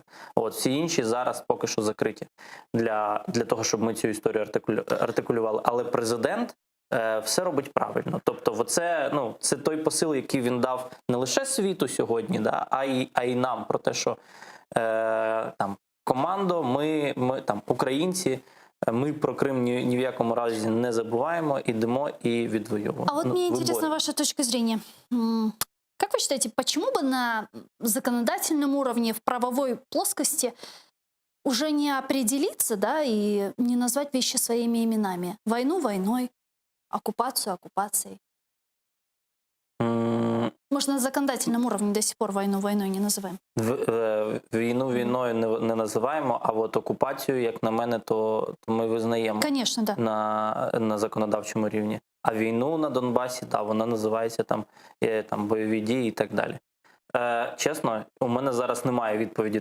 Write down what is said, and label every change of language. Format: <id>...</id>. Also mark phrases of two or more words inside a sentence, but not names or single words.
<uk>От, всі інші зараз поки що закриті для того, щоб ми цю історію артикулювали. Але президент все робить правильно. Тобто це той посил, який він дав не лише світу сьогодні, да, а й нам про те, що там командо, ми там українці, мы про Крым ни в якому разі не забуваємо, идемо и відвоюємо.</uk> <ru>А вот мне интересна ваша точка зрения. Как вы считаете, почему бы на законодательном уровне, в правовой плоскости уже не определиться, да, и не назвать вещи своими именами? Войну войной, оккупацию оккупацией. Может, на законодательном уровне до сих пор войну войной не називаємо?</ru> <uk>Війну війною не називаємо, а от окупацію, як на мене, то ми визнаємо.</uk> <ru>Конечно, да.</ru> <uk>На законодавчому рівні. А війну на Донбасі, вона називається там бойові дії і так далі. Чесно, у мене зараз немає відповіді.</uk>